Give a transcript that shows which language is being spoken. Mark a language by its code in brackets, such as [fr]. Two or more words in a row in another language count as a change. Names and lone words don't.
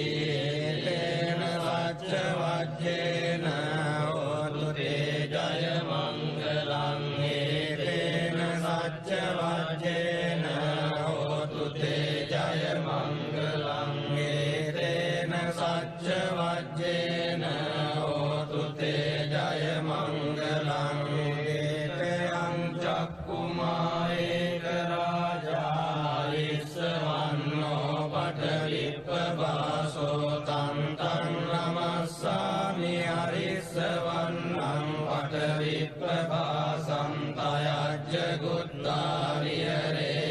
[pi] තේන සච්ච වජ්ජේන හෝතු තේ ජය මංගලං තේන සච්ච වජ්ජේන හෝතු තේ ජය මංගලං තේන සච්ච වජ්ජේන හෝතු තේ ජය මංගලං තේයං චක්කුමා ඒක රාජා ඉස්සවන්නෝ පඨවිප්පවාසෝ තං තං නමස්සාමි අරිස්සවන්නං පඨවිප්පවාසං තයජ්ජ ගුත්තාරියරේ